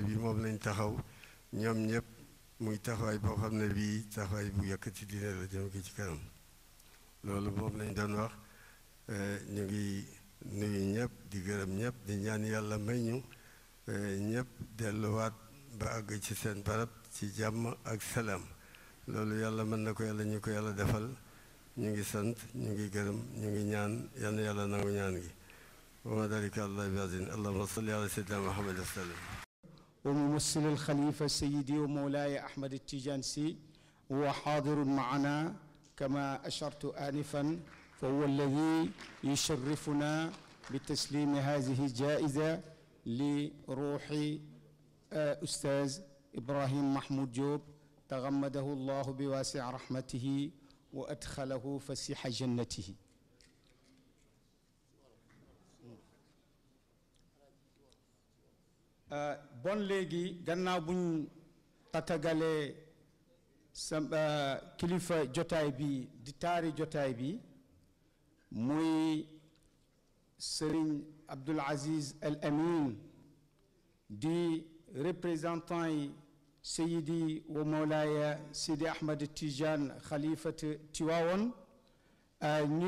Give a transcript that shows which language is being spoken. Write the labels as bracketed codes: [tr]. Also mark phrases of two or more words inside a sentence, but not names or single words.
[wo] bii moom lañ taxaw ñoom ñëpp muy taxawaay boo xam ne bii taxawaay bu yëkkati diine la jëm ko ci kanam loolu moom lañ doon wax ñu ngi nuyu ñëpp di gërëm ñëpp di ñaan yàlla may ñu ñëpp delluwaat ba àgg ci seen barab ci jàmm ak salaam loolu yàlla mën na ko yàlla ñu ko yàlla defal ñu ngi sant ñu ngi gërëm ñu ngi ñaan yal na yàlla nangu ñaan gi [ar] وما ذلك الله بعزيز اللهم صل على سيدنا محمد وسلم وممثل الخليفة سيدي ومولاي أحمد التيجانسي هو حاضر معنا كما أشرت آنفا فهو الذي يشرفنا بتسليم هذه الجائزة لروح أستاذ إبراهيم محمود جوب تغمده الله بواسع رحمته وأدخله فسيح جنته [wo] bon léegi gannaaw buñ tatagalee sa kilifa jotaay bi di taari jotaay bi muy Serigne Abdoul Aziz Al Amin di représentant yi Seydi wa Mawlaaya Sidi Ahmad Tijaan xalifat Tiwaawoon ñu